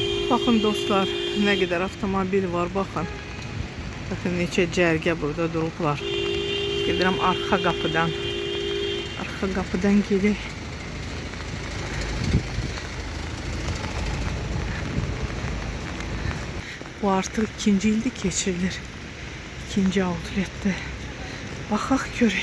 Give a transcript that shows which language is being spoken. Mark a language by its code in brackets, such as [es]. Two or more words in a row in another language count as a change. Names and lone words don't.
[tr] Bakın dostlar, ne kadar avtomobil var, bakın. [az] Bakın neçə cərgə burada durublar. Gedirəm arxa qapıdan. Arxa qapıdan gedək. Bu artıq ikinci ildir keçirilir. İkinci outletdə. Baxaq görək.